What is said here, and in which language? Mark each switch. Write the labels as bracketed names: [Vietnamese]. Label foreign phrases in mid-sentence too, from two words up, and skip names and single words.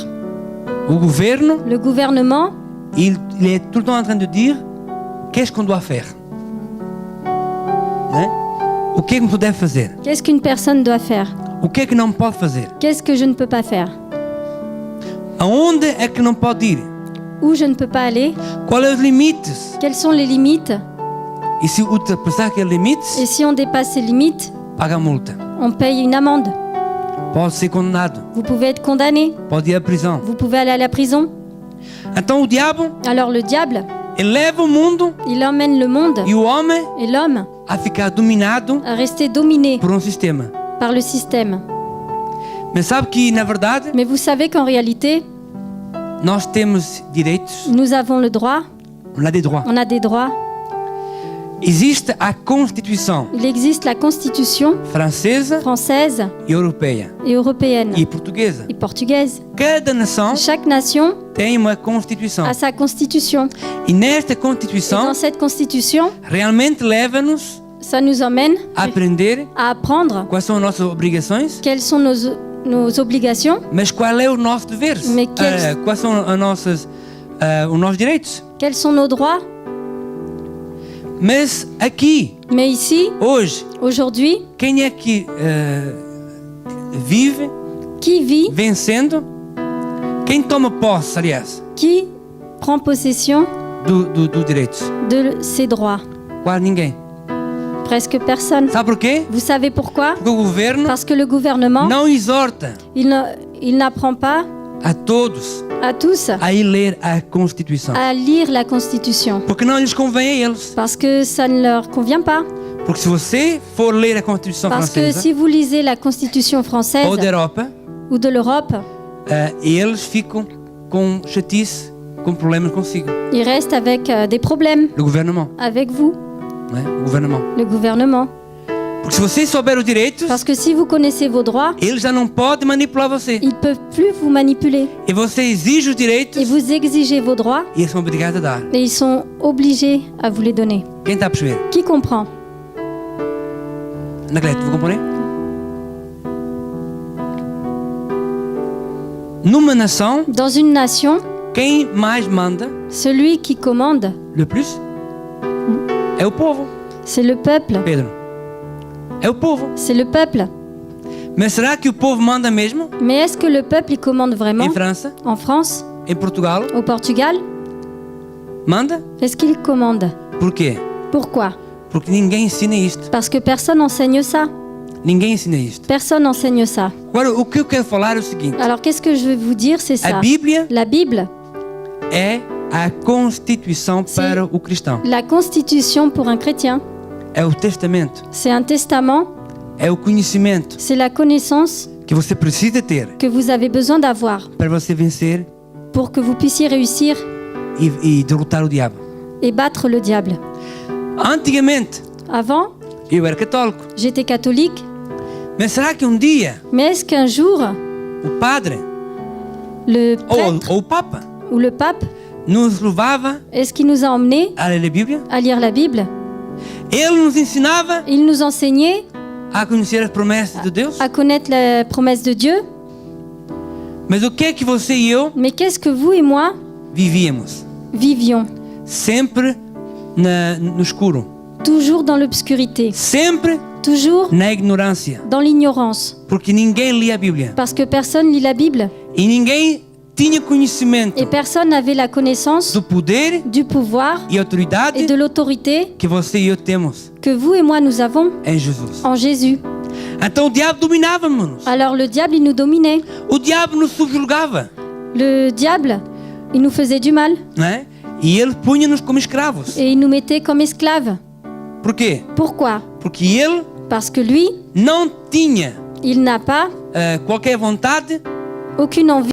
[Portuguese] O governo, [French] Le gouvernement, il est tout le temps en train de dire qu'est-ce qu'on doit faire. [Portuguese] Né? O que é que não deve fazer? [French] qu'est-ce qu'une personne doit faire? [Portuguese] O que é que não pode fazer? [French] Qu'est-ce que je ne peux pas faire? [Portuguese] Aonde é que não pode ir? [French] Où je ne peux pas aller? [Portuguese] Quais são os limites? [French] Quelles sont les limites? [Portuguese] E se ultrapassar aqueles limites, [French] Et si on dépasse ces limites, [Portuguese] paga a multa. [French] on paye une amende. [Portuguese] Pode ser condenado. [French] Vous pouvez être condamné. [Portuguese] Pode ir à prisão. [French] Vous pouvez aller à la prison. [Portuguese] Então o diabo, [French] Alors le diable, [Portuguese] ele leva o mundo [French] il emmène le monde [Portuguese] e o homem [French] et l'homme [Portuguese] a ficar dominado [French] à rester dominé [Portuguese] por sistema. [French] par le système. [Portuguese] Mas sabe que, na verdade, [French] Mais vous savez qu'en réalité, [Portuguese] nós temos direitos, [French] nous avons le droit, on a des droits. on a des droits. [Portuguese] Existe a Constituição [French] Il existe la Constitution [Portuguese] francesa [French] française [Portuguese] e europeia [French] et européenne [Portuguese] e portuguesa. [French] et portugaise. [Portuguese] Cada nação [French] Chaque nation [Portuguese] tem uma Constituição. [French] a sa Constitution. [Portuguese] E nesta [French] Et [Portuguese] Constituição [French] dans cette Constitution, [Portuguese] realmente leva-nos [French] ça nous emmène [Portuguese] a aprender [French] à apprendre [Portuguese] quais são as nossas obrigações, [French] quelles sont nos obligations, [Portuguese] mas qual é o nosso deveres, Mas que- quais são os nossos direitos. [French] quels sont nos droits. [Portuguese] Mas aqui, [French] Mais ici, [Portuguese] hoje, [French] aujourd'hui, [Portuguese] quem é que vive [French] qui vit, [Portuguese] vencendo? Quem toma posse, aliás, [French] qui prend possession [Portuguese] do direito? [French] de ses droits? [Portuguese] Quase ninguém. [French] Presque personne. [Portuguese] Sabe por quê? [French] Vous savez pourquoi? [Portuguese] Porque o governo [French] Parce que le gouvernement, [Portuguese] não exorta [French] il n'apprend pas [Portuguese] a todos [French] à tous [Portuguese] a ir ler a Constituição. [French] à lire la Constitution. [Portuguese] Porque não lhes convém a eles. [French] Parce que ça ne leur convient pas. [Portuguese] Porque se você for ler a Constituição [French] Parce que [Portuguese] francesa [French] si vous lisez la Constitution française [Portuguese] ou da Europa, [French] ou de l'Europe, [Portuguese] eles ficam com chatice, com problemas consigo. [French] ils restent avec des problèmes [Portuguese] O gouvernement, [French] avec vous, [Portuguese] né? O gouvernement. [French] le gouvernement. [Portuguese] Porque se você souber os direitos, [French] Parce que si vous connaissez vos droits, [Portuguese] eles já não podem manipular você. [French] ils ne peuvent plus vous manipuler. [Portuguese] E você exige os direitos [French] Et vous exigez vos droits [Portuguese] e eles são obrigados a dar. [French] et ils sont obligés à vous les donner. [Portuguese] Quem está a perceber? [French] Qui comprend? Anacleto, vous comprenez? [Portuguese] Numa nação, [French] Dans une nation, [Portuguese] quem mais manda, [French] celui qui commande, le plus, [Portuguese] é o povo. [French] c'est le peuple. [Portuguese] Pedro, é o povo. [French] C'est le peuple. [Portuguese] Mas será que o povo manda mesmo? [French] Mais est-ce que le peuple il commande vraiment? [Portuguese] Em França, [French] En France, [Portuguese] em Portugal, [French] au Portugal, [Portuguese] manda? [French] est-ce qu'il commande? [Portuguese] Por quê? [French] Pourquoi? [Portuguese] Porque ninguém ensina isto. [French] Parce que personne n'enseigne ça. [Portuguese] Ninguém ensina isto. [French] Personne n'enseigne ça. [Portuguese] Agora, o que eu quero falar é o seguinte. [French] Alors qu'est-ce que je vais vous dire? C'est ça. [Portuguese] A Bíblia [French] La Bible, [Portuguese] é a Constituição Sim. para o cristão. [French] la Constitution pour un chrétien, [Portuguese] É o testamento. [French] c'est un testament, [Portuguese] É o conhecimento [French] c'est la connaissance [Portuguese] que você precisa ter [French] que vous avez besoin d'avoir [Portuguese] para você vencer [French] pour que vous puissiez réussir [Portuguese] e derrotar o diabo. [French] et battre le diable. [Portuguese] Antigamente, [French] Avant, [Portuguese] eu era católico. [French] j'étais catholique, [Portuguese] Mas será que dia [French] mais est-ce qu'un jour, [Portuguese] o padre [French] le prêtre [Portuguese] ou o papa [French] ou le pape [Portuguese] nos levava [French] Est-ce qu'il nous a emmenés [Portuguese] a ler a Bíblia. [French] à lire la Bible? [Portuguese] Ele nos ensinava [French] Il nous enseignait [Portuguese] a conhecer as promessas de Deus. [French] à connaître la promesse de Dieu. [Portuguese] Mas o que é que você e eu [French] Mais qu'est-ce que vous et moi [Portuguese] vivíamos? [French] vivions? [Portuguese] Sempre no escuro. [French] Toujours dans l'obscurité, [Portuguese] Sempre [French] toujours [Portuguese] na ignorância. [French] dans l'ignorance, [Portuguese] Porque ninguém lia a Bíblia. [French] parce que personne lit la Bible [Portuguese] E ninguém tinha conhecimento [French] et personne n'avait la connaissance [Portuguese] do poder [French] du pouvoir [Portuguese] e autoridade [French] et de l'autorité [Portuguese] que você e eu temos [French] que vous et moi nous avons [Portuguese] em Jesus. [French] en Jésus. [Portuguese] Então o diabo dominava-nos. [French] Alors le diable, il nous dominait. [Portuguese] O diabo nos subjugava, [French] Le diable, il nous faisait du mal [Portuguese] né? E ele punha-nos como escravos. [French] et il nous mettait comme esclaves. [Portuguese] Por quê? [French] Pourquoi? [Portuguese] Porque ele [French] Parce que lui, [Portuguese] não tinha [French] il n'a pas [Portuguese] qualquer vontade [French] aucune envie